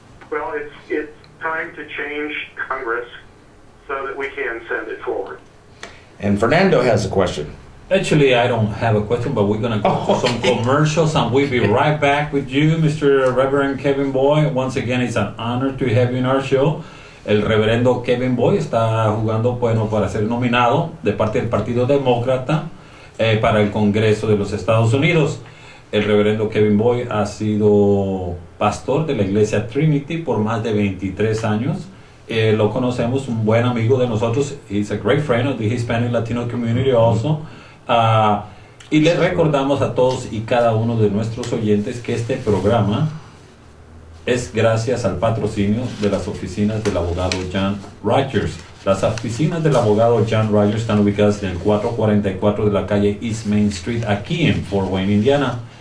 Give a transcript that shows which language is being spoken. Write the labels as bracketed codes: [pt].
[en] Well, it's time to change Congress so that we can send it forward. And Fernando has a question. Actually, I don't have a question, but we're going to go to some commercials and we'll be right back with you, Mr. Reverend Kevin Boy. Once again, it's an honor to have you in our show. [es] El reverendo Kevin Boy está jugando, bueno, para ser nominado de parte del Partido Demócrata para el Congreso de los Estados Unidos. El reverendo Kevin Boy ha sido pastor de la iglesia Trinity por más de 23 años. Lo conocemos, un buen amigo de nosotros. [en] He's a great friend of the Hispanic Latino community also. [es] Y les recordamos a todos y cada uno de nuestros oyentes que este programa es gracias al patrocinio de las oficinas del abogado John Rogers. Las oficinas del abogado John Rogers están ubicadas en el 444 de la calle East Main Street, aquí en Fort Wayne, Indiana.